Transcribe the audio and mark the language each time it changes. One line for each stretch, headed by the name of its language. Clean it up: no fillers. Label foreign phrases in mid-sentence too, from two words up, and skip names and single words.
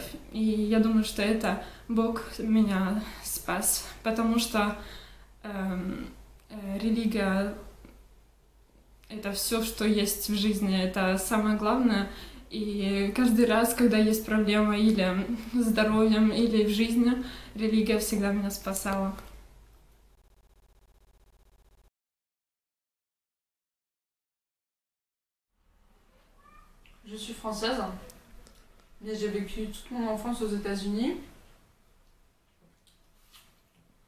Russian: И я думаю, что это Бог меня спас, потому что религия — это все, что есть в жизни, это самое главное. И каждый раз, когда есть проблема или с здоровьем, или в жизни, религия всегда меня спасала.
French: Je suis française, mais j'ai vécu toute mon enfance aux États-Unis.